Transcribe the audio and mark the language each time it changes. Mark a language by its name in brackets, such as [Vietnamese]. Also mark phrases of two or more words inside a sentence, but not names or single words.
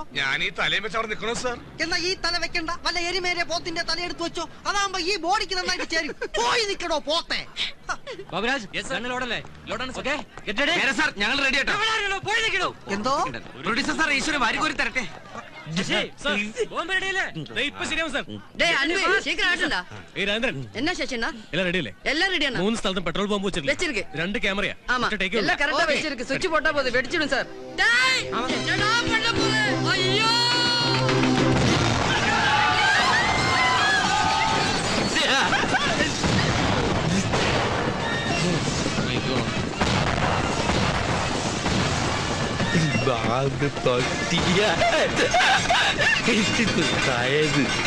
[Malayalam] ഞാൻ ഈ തലയും വെച്ച് അവിടെ നിൽക്കണോ സാർ? എന്നാ ഈ തല വെക്കണ്ട, വല്ല എരിമേരെ പോത്തിന്റെ തല എടുത്തു വെച്ചോ. അതാകുമ്പോ ഈ ബോഡിക്ക് നന്നായിട്ട് ചേരും. പോയി നിൽക്കണോ പോത്തെ. ഞങ്ങൾ റെഡി ആട്ടോ. എന്തോ പ്രൊഡ്യൂസർ സാർ, ഈശ്വരൻ വാരിക്കോരി തരട്ടെ. [Tamil] என்ன சேஷனா எல்லாம் ரெடி இல்ல? எல்லாம் ரெடியா? [Malayalam] 3 സ്ഥലത്തും പെട്രോൾ പമ്പ് വെച്ചിருக்கு. 2 ക്യാമറയാ. [Tamil] ஆமா, எல்லாம் கரெக்ட்டா வெச்சிருக்கு. சுவிட்ச் போட்டா போதும், வெடிச்சிடும் சார். டேய், என்னடா பண்ண போற? ஐயோ! [Malayalam] ബാബ് പൊട്ടിയ തായത്